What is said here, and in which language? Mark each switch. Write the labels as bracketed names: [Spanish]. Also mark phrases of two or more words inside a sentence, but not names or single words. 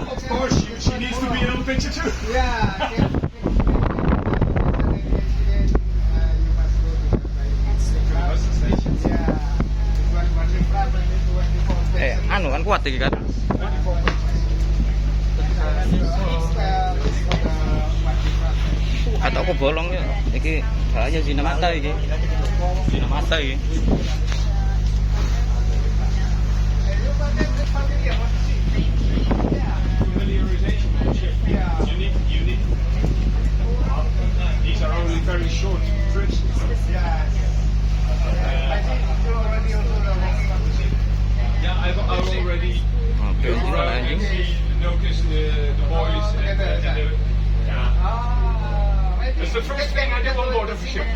[English] course, she needs to be in the picture too. Yeah. [Javanese] Anu kan kuat iki kan. Atau aku bolong ya. Iki bahaya zina mata iki. Zina mata iki. [English] These are only very short trips. Yeah, I've already noticed the boys and that's the first thing I do on board of a ship.